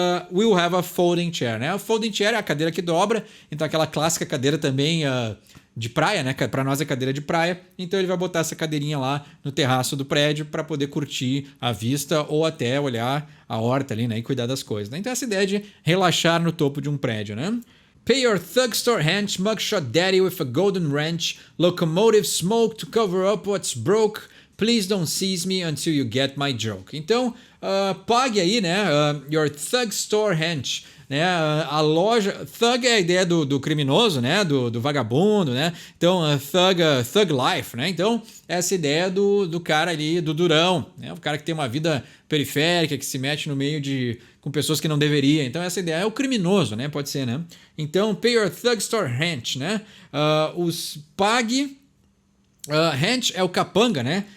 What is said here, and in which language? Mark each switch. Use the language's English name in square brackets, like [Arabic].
[English] We'll have a folding chair, [Portuguese] né? A folding chair é a cadeira que dobra, então aquela clássica cadeira também de praia, né? Para nós é cadeira de praia, então ele vai botar essa cadeirinha lá no terraço do prédio para poder curtir a vista ou até olhar a horta ali, né? E cuidar das coisas, né? Então essa ideia de relaxar no topo de um prédio, né? [English] Pay your thug store hench, mugshot daddy with a golden wrench, locomotive smoke to cover up what's broke, please don't seize me until you get my joke. [Portuguese] Então, pague aí, né, your thug store hench, né, a loja, thug é a ideia do criminoso, né, do vagabundo, né, então thug life, né, então essa ideia do cara ali, do durão, né, o cara que tem uma vida periférica, que se mete no meio com pessoas que não deveria, então essa ideia é o criminoso, né, pode ser, né, então [English] pay your thug store hench, [Portuguese] né, pague, hench é o capanga, né?